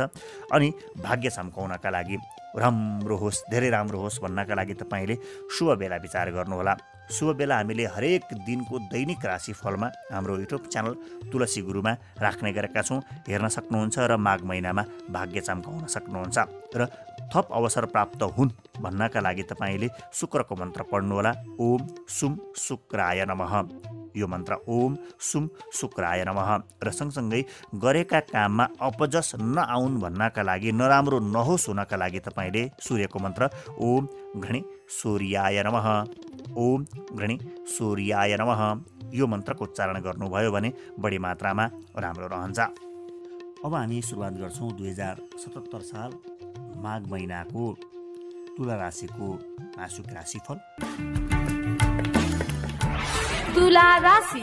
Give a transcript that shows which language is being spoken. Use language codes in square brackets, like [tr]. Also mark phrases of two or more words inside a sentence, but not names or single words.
[ne] अनि भाग्य चम्काउनका लागि राम्रो होस्, धेरै राम्रो होस् भन्नका लागि तपाईँले शुभ बेला विचार गर्नुहोला। शुभ बेला हामीले हरेक दिनको दैनिक राशिफलमा हाम्रो युट्युब च्यानल तुलसी गुरुमा राख्ने गरेका छौँ, हेर्न सक्नुहुन्छ र माघ महिनामा भाग्य चम्काउन सक्नुहुन्छ। र थप अवसर प्राप्त हुन् भन्नका लागि तपाईँले शुक्रको मन्त्र पढ्नुहोला। [sa] ओम सुम शुक्राय नमः। [ne] यो मन्त्र [sa] ओम सुम शुक्राय नमः। [ne] र सँगसँगै गरेका काममा अपजस नआउन् भन्नका लागि, नराम्रो नहोस् हुनका लागि तपाईँले सूर्यको मन्त्र [sa] ओम घृणी सूर्याय नमः, ओम घृणी सूर्याय नमः [ne] यो मन्त्रको उच्चारण गर्नुभयो भने बढी मात्रामा राम्रो रहन्छ। अब हामी सुरुवात गर्छौँ 2077 साल माघ महिनाको तुला राशिको मासिक राशिफल। तुला राशि